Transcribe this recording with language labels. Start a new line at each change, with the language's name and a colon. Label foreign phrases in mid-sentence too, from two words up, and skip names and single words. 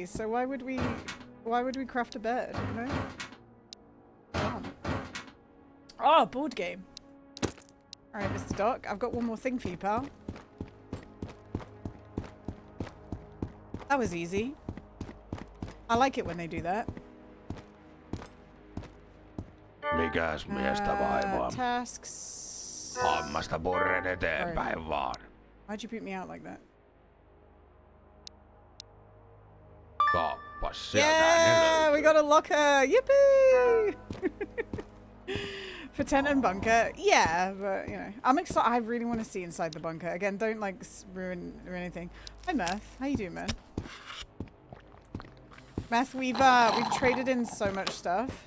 English: So why would we craft a bed, you know? Oh, board game. Alright, Mr. Doc, I've got one more thing for you, pal. That was easy. I like it when they do that.
Finnish: Mikäs miestä vaivaa?
English: Tasks.
Finnish: Hammasta purren eteenpäin vaan.
English: Why'd you put me out like that?
Finnish: Kaappas sieltä
English: Yeah, we got a locker. Yippee! For tent and bunker. Yeah, but you know, I'm excited. I really want to see inside the bunker. Again, don't like ruin or anything. Hi, Meth. How you doing, man? Meth, we've traded in so much stuff.